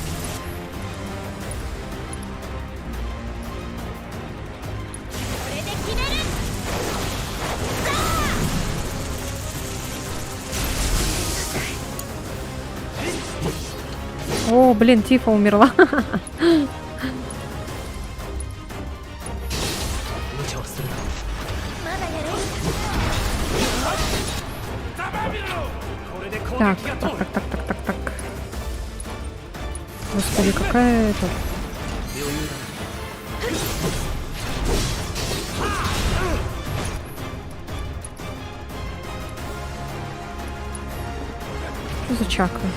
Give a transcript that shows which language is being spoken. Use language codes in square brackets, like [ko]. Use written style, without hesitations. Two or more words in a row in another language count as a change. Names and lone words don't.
[ru] О, блин, Тифа умерла. [ja] 無茶をするな。これで攻 [ru] Так, [ja] 撃が [ru] так, [ja] 通る。 [ru] так, так, так, так, так. Господи, какая это... [ja] 余裕だ。 [ru] Что за чакра?